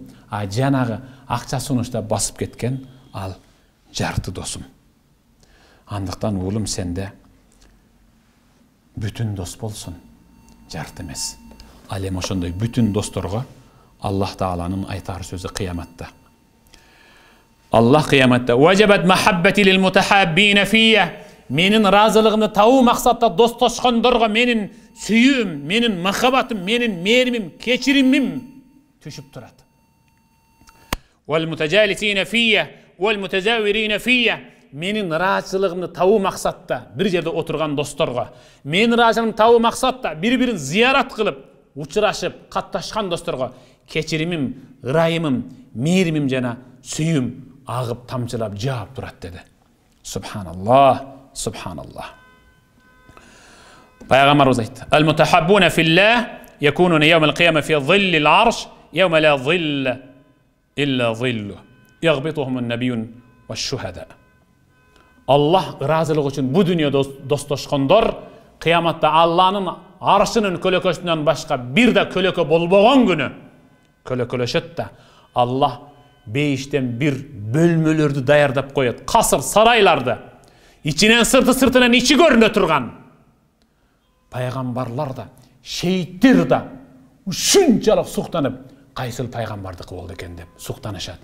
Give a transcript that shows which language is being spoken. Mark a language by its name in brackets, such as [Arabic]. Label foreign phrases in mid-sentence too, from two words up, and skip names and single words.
[Kyrgyz] А жанагы акча сунушта басып кеткен ал жарты досум. Андыктан уулум сенде бүтүн дос болсун, жарты эмес." Ал эми ошондой бүтүн досторго Аллах Тааланын айтар сөзү кыяматта. Аллах кыяматта: [Arabic] "وجبت محبتي للمتحابين في." [Kyrgyz] Менин разылыгымды табуу максатта достошкондорго менин сүйүүм, менин махаббатым, менин мээримим, кечиримим түшүп турат. [Arabic] والمتجالسين في والمتزاورين في. [Kyrgyz] Менин ыраачылыгымды табуу максатта бир жерде отурган досторго, менин ыраачылыгымды табуу максатта бири-бирин зыярат кылып, учурашып, катташкан досторго кечиримим, ырайымым, мээримим жана сүйүүм агып тамчылап жаап турат деди. [Arabic] سبحان الله سبحان الله. [Kyrgyz] Пайгамбарыбыз айтты: [Arabic] "المتحابون في الله يكونون يوم القيامة في ظل العرش يوم لا ظل إلا ظله. يغبطهم النبيون والشهداء." [Kyrgyz] Аллах ыраазылык үчүн бу дүйнөдө достошкондор кыяматта Алланын аршынын көлөкөсүнөн башка бир да көлөкө болбогон күнү көлөкөлөшөт да Аллах бейиштен бир бөлмөлөрдү даярдап коет. Касыр сарайларды. Ичинен сыртынан ичи көрүнө турган. Пайгамбарлар да, шейиттер да ушунчалык суктанып, кайсыл пайгамбардыкы болду экен деп суктанышат.